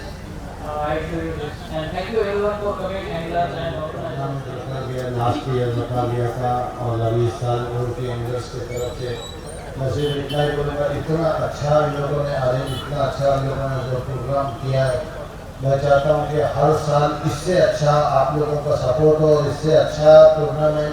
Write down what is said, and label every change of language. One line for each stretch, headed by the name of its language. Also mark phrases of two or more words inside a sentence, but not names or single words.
English: I assure you this. And thank you everyone for coming anglers and organizers. last year
Hindi: बता दिया था और अभी इस साल उनके एंगल्स की तरफ से मुझे इतना ही बोलूँगा इतना अच्छा इन लोगों ने अरेंज इतना अच्छा इन लोगों ने जो प्रोग्राम किया है मैं चाहता हूँ कि हर साल इससे अच्छा आप लोगों का सपोर्ट हो इससे अच्छा टूर्नामेंट